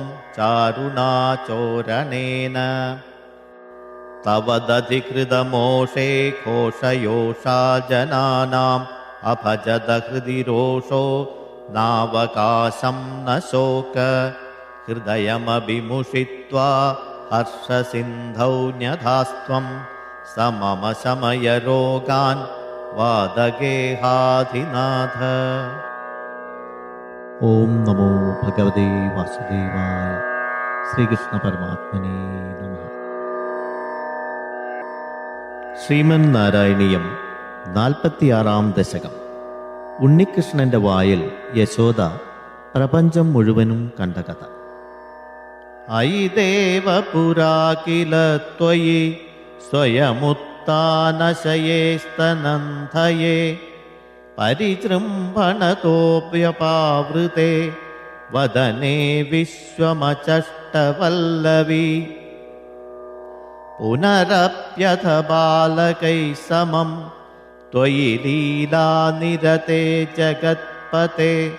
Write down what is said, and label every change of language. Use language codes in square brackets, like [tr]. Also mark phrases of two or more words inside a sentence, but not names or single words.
[sa] चारुणाचोरणेन तव दधिकृतमोषे घोषयोषा जनानाम् अभजत हृदि रोषो नावकाशं न शोक हृदयमभिमुषित्वा हर्षसिन्धौ न्यधास्त्वं स मम शमयरोगान् वादगेहाधिनाथ। ओम नमो भगवते वासुदेवाय। श्रीकृष्ण परमात्मने नमः। [ml] ശ്രീമന്നാരായണീയം 46-ാം ദശകം. ഉണ്ണികൃഷ്ണന്റെ വായിൽ യശോദ പ്രപഞ്ചം മുഴുവനും കണ്ട കഥ. [sa] अयि देव पुरा किल त्वयि स्वयमुत्थानशयेस्तनन्थये परिजृम्भणतोऽप्यपावृते वदने विश्वमचष्टवल्लवी पुनरप्यथ बालकैः समं त्वयि लीलानिरते जगत्पते